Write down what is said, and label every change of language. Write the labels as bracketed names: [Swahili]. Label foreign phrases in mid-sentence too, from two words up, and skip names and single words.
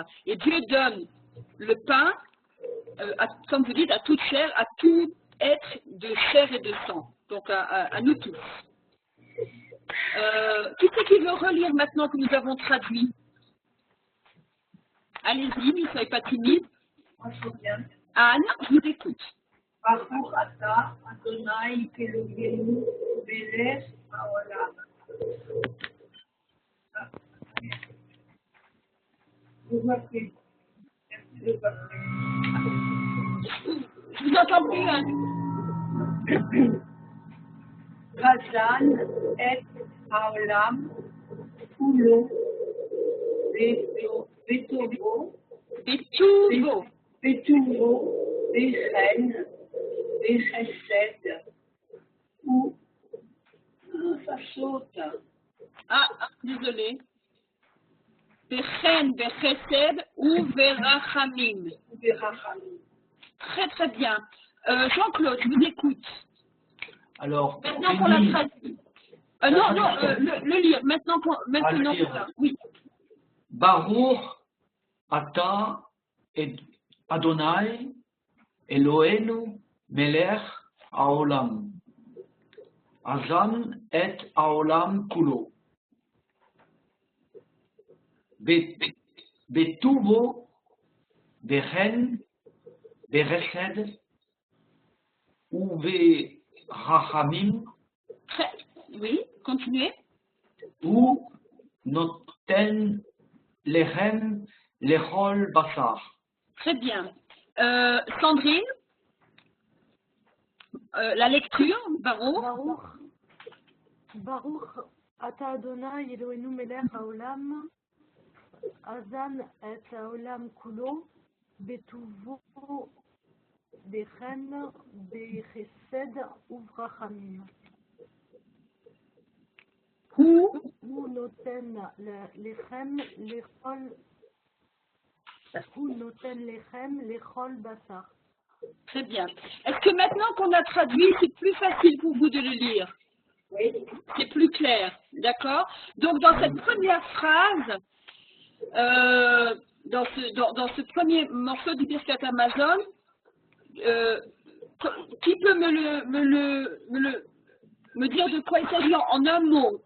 [French] Et Dieu donne le pain, comme vous dites, à toute chair, à tout être de chair et de sang. Donc, à nous tous. Qui c'est qui veut relire maintenant que nous avons traduit? Allez-y, ne soyez pas timide. Moi, je reviens. Anne, je vous écoute. [Hebrew] ברוך אתה אדוני אלוהינו מלך העולם. [French] Vous m'appelez. Merci de m'appeler. Je vous entends plus, Anne. [Hebrew] הזן את העולם כולו בטובו בחן בחסד ou [French] ça saute. Ah, désolé. [Hebrew] בחן, בחסד וברחמים. [French] Très, très bien. Jean-Claude, je vous écoute. Alors, Maintenant qu'on l'a traduit. Non, le lire. Maintenant le lire. là. Oui. [Hebrew] ברוך אתה אדוני אלוהינו מלך העולם. הזן את העולם כולו. בטובו בחן בחסד וברחמים [French] Oui, continuez. [Hebrew] הוא נותן לחם לכל בשר. [French] Très bien. Sandrine, la lecture, [Hebrew] Baruch. ברוך אתה אדוני אלוהינו מלך העולם, הזן את העולם כולו, בטובו בחן בחסד וברחמים. הוא נותן לחם לכל בשר. [French] Très bien. Est-ce que maintenant qu'on a traduit, c'est plus facile pour vous de le lire? Oui. C'est plus clair, d'accord? Donc, dans cette première phrase, dans ce premier morceau du Birkat Hamazon, qui peut me dire de quoi il s'agit en un mot?